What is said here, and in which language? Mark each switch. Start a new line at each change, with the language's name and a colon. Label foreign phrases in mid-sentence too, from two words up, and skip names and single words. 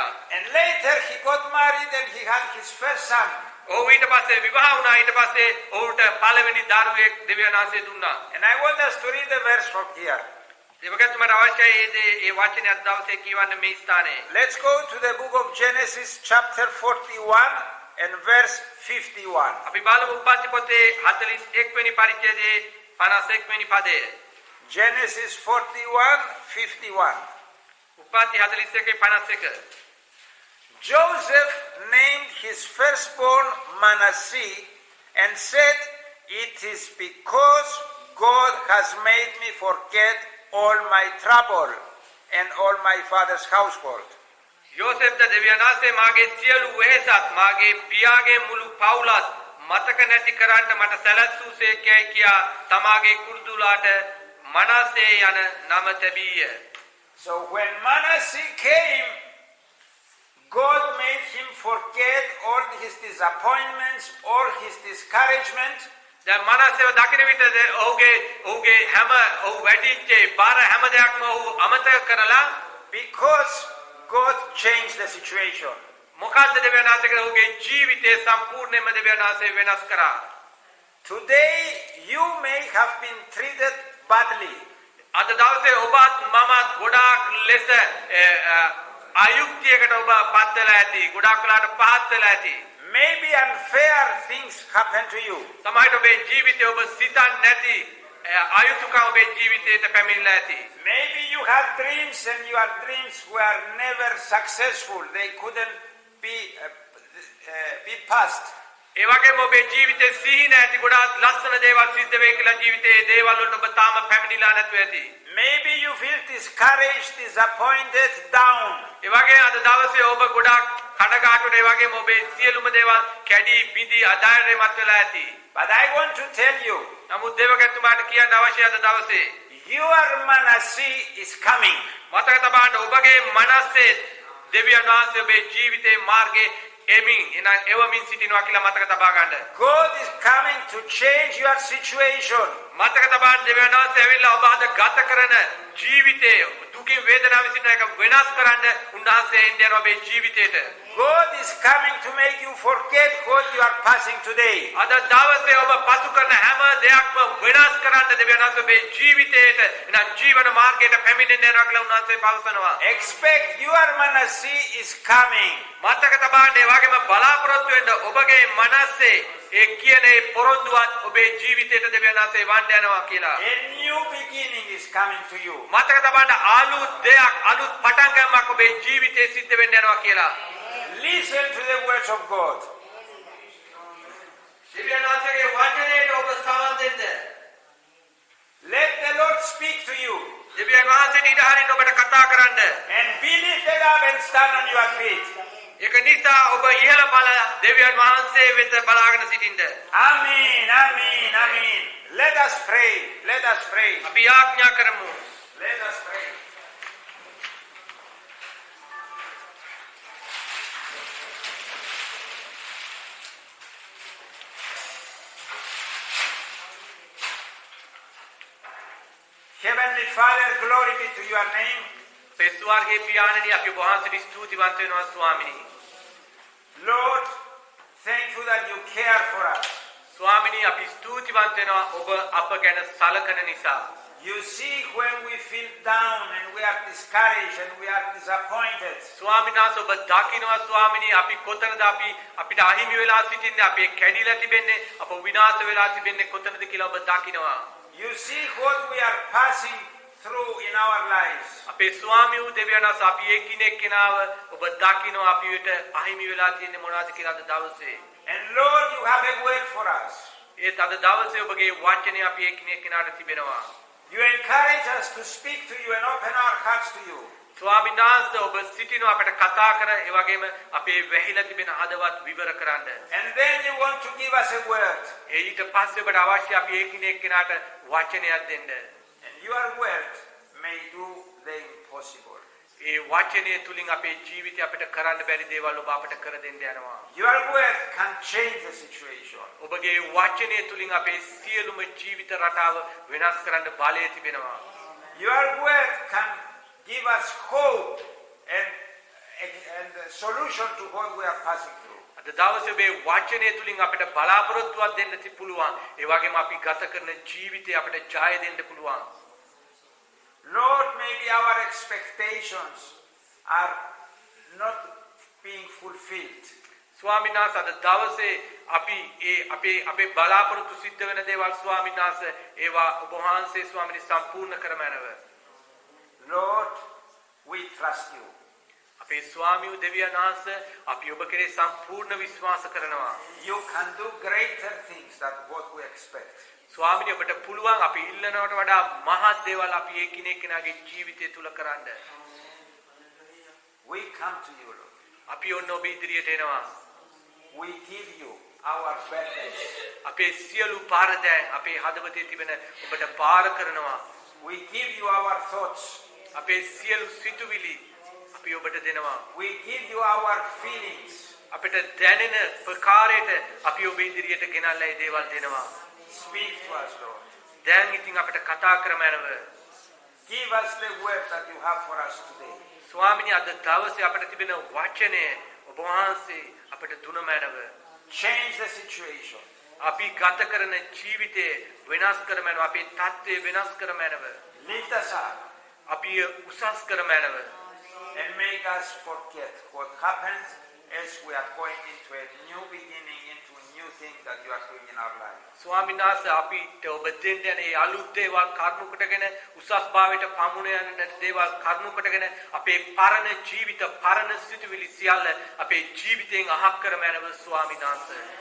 English: And later he got married and he had his first son.
Sinhala: ඔහු ඊට පස්සේ විවාහ වුණා. ඊට පස්සේ ඔහුට පළවෙනි දරුවෙක් දෙවියන් වහන්සේ දුන්නා.
English: And I want us to read the verse from here.
Sinhala: දෙවගතුමාට අවශ්‍යයි මේ වචනේ අද දවසේ කියවන්න මේ ස්ථානයේ.
English: Let's go to the book of Genesis chapter 41 and verse 51.
Sinhala: අපි බලමු උප්පත්ති පොතේ 41 වෙනි පරිච්ඡේදයේ 51 වෙනි පදය.
English: Genesis 41:51.
Sinhala: උප්පත්ති 41:51.
English: Joseph named his firstborn Manasseh and said, "It is because God has made me forget all my trouble and all my father's household."
Sinhala: යෝසෙෆ්ට දෙවියන් වහන්සේ මාගේ සියලු වෙහෙසත් මාගේ පියාගේ මුළු පවුලත් මතක නැති කරන්න මට සැලැස්සුසේ කියා තමාගේ කුරුදුලාට මනසේ යන නම තැබීය.
English: So when Manasseh came, God made him forget all his disappointments, all his discouragement.
Sinhala: දැන් මනසේව දකින විට ඔහුගේ හැම ඔහු වැඩිච්ච බාර හැම දෙයක්ම ඔහු අමතක කරලා
English: Because God changed the situation.
Sinhala: මොකද්ද දෙවියන් වහන්සේ කරේ? ඔහුගේ ජීවිතය සම්පූර්ණයෙන්ම දෙවියන් වහන්සේ වෙනස් කරා.
English: Today you may have been treated badly.
Sinhala: අද දවසේ ඔබත් මමත් ගොඩාක් ලෙස අයුක්තියකට ඔබ පත් වෙලා ඇති. ගොඩාක් වෙලාට පහත් වෙලා ඇති.
English: Maybe unfair things happen to you.
Sinhala: සමහරවිට ඔබේ ජීවිතේ ඔබ සිතන්නේ නැති අයුතුකම් ඔබේ ජීවිතයට පැමිණලා ඇති.
English: Maybe you had dreams and your dreams were never successful. They couldn't be passed.
Sinhala: ඒ වගේම ඔබේ ජීවිතේ සිහින ඇති ගොඩාක් ලස්සන දේවල් සිද්ධ වෙයි කියලා ජීවිතේ දේවල් වලට ඔබ තාම පැමිණිලා නැතුව ඇති.
English: Maybe you feel discouraged, disappointed, down.
Sinhala: ඒ වගේ අද දවසේ ඔබ ගොඩාක් කඩගාටුනේ. ඒ වගේම ඔබේ සියලුම දේවල් කැඩි බිඳි අධෛර්යමත් වෙලා ඇති.
English: But I want to tell you,
Sinhala: නමුත් දේවගතුමාට කියන්න අවශ්‍යයි අද දවසේ
English: your Manasseh is coming.
Sinhala: මතක තබන්න ඔබගේ මනසේ දෙවියන් වහන්සේ ඔබේ ජීවිතේ මාර්ගේ එවමින් සිටිනවා කියලා මතක තබා ගන්න.
English: God is coming to change your situation.
Sinhala: මතක තබන්න දෙවියන් වහන්සේ ඇවිල්ලා ඔබ අද ගත කරන ජීවිතේ දුකින් වේදනාවෙන් සිටින එක වෙනස් කරන්න උන්වහන්සේ එන්නේ ඔබේ ජීවිතේට.
English: God is coming to make you forget what you are passing today.
Sinhala: අද දවසේ ඔබ පසු කරන හැම දෙයක්ම වෙනස් කරන්න දෙවියන් වහන්සේ ඔබේ ජීවිතේට එන ජීවන මාර්ගයට පැමිණෙන්න යනවා කියලා උන්වහන්සේ පවසනවා.
English: Expect your Manasseh is coming.
Sinhala: මතක තබන්න ඒ වගේම බලාපොරොත්තු වෙන්න ඔබගේ මනසේ ඒ කියන්නේ පොරොන්දුවත් ඔබේ ජීවිතයට දෙවියන් වහන්සේ වන්න යනවා කියලා.
English: A new beginning is coming to you.
Sinhala: මතක තබන්න අලුත් දෙයක් අලුත් පටන් ගන්නක් ඔබේ ජීවිතේ සිද්ධ වෙන්න යනවා කියලා.
English: Listen to the words of God.
Sinhala: දෙවියන් වහන්සේගේ වචනයට ඔබ සවන් දෙන්න.
English: Let the Lord speak to you.
Sinhala: දෙවියන් වහන්සේට ඉඩ හරින්න ඔබට කතා කරන්න.
English: And be lifted up and stand on your feet.
Sinhala: ඒක නිසා ඔබ ඉහළ බල දෙවියන් වහන්සේ වෙත බලාගෙන සිටින්න.
English: Amen, amen, amen. Let us pray. Let us pray.
Sinhala: අපි යාඥා කරමු.
English: Let us pray. Heavenly Father, glory be to your name.
Sinhala: පෙස්වාර්ගේ පියාණනි අපි වහන්සේට ස්තුතිවන්ත වෙනවා ස්වාමිනී.
English: Lord, Thank you that you care for us.
Sinhala: ස්වාමිනී අපි ස්තුතිවන්ත වෙනවා ඔබ අප ගැන සලකන නිසා.
English: You see when we feel down and we are discouraged and we are disappointed.
Sinhala: ස්වාමීන් වහන්සේ ඔබ දකිනවා ස්වාමිනී අපි කොතනද අපිට අහිමි වෙලා සිටින්නේ අපේ කැඩිලා තිබෙන්නේ අප විනාශ වෙලා තිබෙන්නේ කොතනද කියලා ඔබ දකිනවා.
English: You see what we are passing through in our lives.
Sinhala: අපේ ස්වාමී වූ දෙවියන් වහන්සේ අපි එකිනෙක කෙනාව ඔබ දකිනවා අපිට අහිමි වෙලා තියෙන්නේ මොනවද කියලා අද දවසේ.
English: And Lord, you have a word for us.
Sinhala: ඒත් අද දවසේ ඔබගේ වචනේ අපි එකිනෙක කෙනාට තිබෙනවා.
English: You encourage us to speak to you and open our hearts to you.
Sinhala: ස්වාමීන් වහන්සේ ඔබ සිටිනවා අපට කතා කර ඒ වගේම අපේ වැහිලා තිබෙන හදවත් විවර කරන්න.
English: And then you want to give us a word.
Sinhala: ඊට පස්සේ ඔබට අවශ්‍ය අපි එකිනෙක කෙනාට වචනයක් දෙන්න.
English: And your word may do the impossible.
Sinhala: ඒ වචනය තුලින් අපේ ජීවිතය අපිට කරන්න බැරි දේවල් ඔබ අපට කර දෙන්න යනවා.
English: Your word can change the situation.
Sinhala: ඔබගේ වචනය තුලින් අපේ සියලුම ජීවිත රටාව වෙනස් කරන්න බලය තිබෙනවා.
English: Your word can give us hope and a solution to what we are passing through.
Sinhala: අද දවසේ ඔබේ වචනය තුලින් අපිට බලාපොරොත්තුවක් දෙන්න පුළුවන්. ඒ වගේම අපි ගත කරන ජීවිතය අපිට ජය දෙන්න පුළුවන්.
English: Lord, maybe our expectations are not being fulfilled.
Sinhala: ස්වාමීන් වහන්සේ අද දවසේ අපේ බලාපොරොත්තු සිද්ධ වෙන දේවල් ස්වාමීන් වහන්සේ ඒවා ඔබ වහන්සේ ස්වාමීනි සම්පූර්ණ කරමනව.
English: Lord, we trust you.
Sinhala: අපේ ස්වාමී වූ දෙවියන් වහන්සේ අපි ඔබ කෙරේ සම්පූර්ණ විශ්වාස කරනවා.
English: You can do greater things than what we expect.
Sinhala: ස්වාමීනි ඔබට පුළුවන් අපි ඉල්ලනවට වඩා මහත් දේවල් අපි එකිනෙක කෙනාගේ ජීවිතය තුල කරන්න.
English: We come to you, Lord.
Sinhala: අපි ඔන්න ඔබ ඉදිරියට එනවා.
English: We give you our burdens.
Sinhala: අපේ සියලු පාරදෑන් අපේ හදවතේ තිබෙන ඔබට පාර කරනවා.
English: We give you our thoughts.
Sinhala: අපේ සියලු සිතුවිලි අපි ඔබට දෙනවා.
English: We give you our feelings.
Sinhala: අපිට දැනෙන ප්‍රකාරයට අපි ඔබ ඉදිරියට ගෙනල්ලා ඒ දේවල් දෙනවා.
English: Speak to us, Lord.
Sinhala: දැන් ඉතින් අපිට කතා කරමනව.
English: Give us the word that you have for us today.
Sinhala: ස්වාමීනි අද දවසේ අපිට තිබෙන වචනය ඔබ වහන්සේ අපිට දුනමනව.
English: Change the situation.
Sinhala: අපි ගත කරන ජීවිතේ වෙනස් කරමනව. අපේ තත්ත්වය වෙනස් කරමනව.
English: Lift us up
Sinhala: අපි උසස් කරමනව.
English: and make us forget what happens as we are going into a new beginning, into new things that you are doing in our life.
Sinhala: ස්වාමීන් වහන්සේ අපිට ඔබ දෙන්න යන ඒ අලුත් දේවල් කරුණු කොටගෙන උසස් භාවයට පමුණ යන දේවල් කරුණු කොටගෙන අපේ පරණ ජීවිත පරණ සිතුවිලි සියල්ල අපේ ජීවිතයෙන් අහක් කරමනව ස්වාමීන් වහන්සේ.